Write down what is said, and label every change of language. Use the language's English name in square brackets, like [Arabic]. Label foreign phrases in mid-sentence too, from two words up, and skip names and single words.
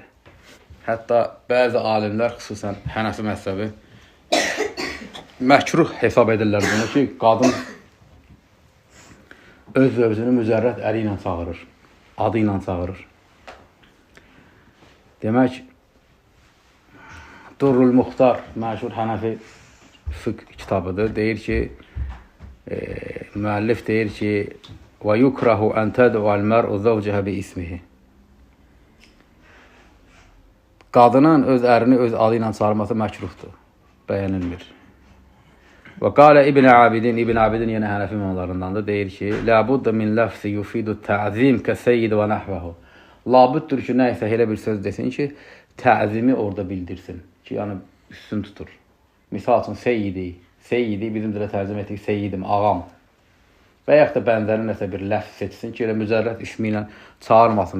[Azerbaijani] Hətta bəzi alimlər, xüsusən Hənəfi məzhəbi, məkruh hesab edirlər bunu ki, qadın öz zövcünü mücərrəd əli ilə çağırır, adı ilə çağırır. Demək, Durrul Muxtar, məşhur Hənəfi fiqh kitabıdır. Deyir ki, müəllif deyir ki, [Arabic] وَيُكْرَهُ أَنْ تَدْعُوَ الْمَرْءُ زَوْجَهَ بِإِسْمِهِ [Azerbaijani] Qadının öz ərini öz adı ilə çağırması məkruhdur, bəyənilmir. Və qalə İbn Abidin, İbn Abidin yenə Hənəfi imamlarındandır, deyir ki, [Arabic] لَا بُدَّ مِنْ لَفْسِ يُفِيدُ التَّعْزِيمِ كَسَيِّدِ وَنَحْوَهُ [Azerbaijani] Labüddür ki, nəysə elə bir söz desin ki, təzimi orada bildirsin ki, yəni üstün tutur. Misal üçün, seyyidi, bizim dilə tərcümə etdik, seyyidim, ağam. Və yaxud da bənzəri nəsə bir ləfz seçsin ki, elə mücərrəd ismi ilə çağırmasın.